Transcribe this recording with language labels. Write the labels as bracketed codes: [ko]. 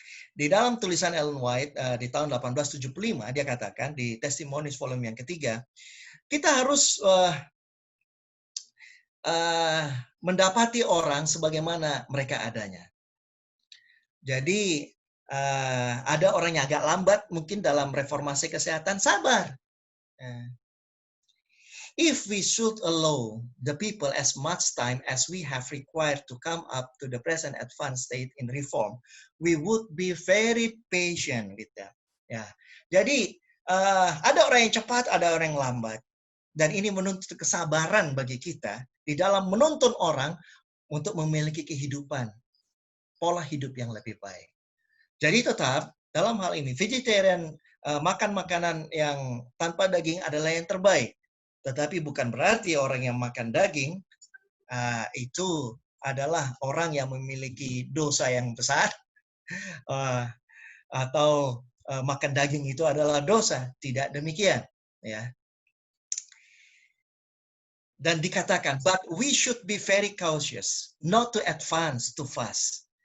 [id] Di dalam tulisan Ellen White di tahun 1875, dia katakan di Testimonies volume yang ketiga, kita harus mendapati orang sebagaimana mereka adanya. Jadi ada orang yang agak lambat mungkin dalam reformasi kesehatan, sabar. [en] If we should allow the people as much time as we have required to come up to the present advanced state in reform, we would be very patient with them. [id] Ya, jadi ada orang yang cepat, ada orang yang lambat, dan ini menuntut kesabaran bagi kita di dalam menuntun orang untuk memiliki kehidupan, pola hidup yang lebih baik. Jadi tetap dalam hal ini vegetarian, makan makanan yang tanpa daging adalah yang terbaik. Tetapi bukan berarti orang yang makan daging itu adalah orang yang memiliki dosa yang besar atau makan daging itu adalah dosa. Tidak demikian, ya. Dan dikatakan, [en] but we should be very cautious not to advance too fast.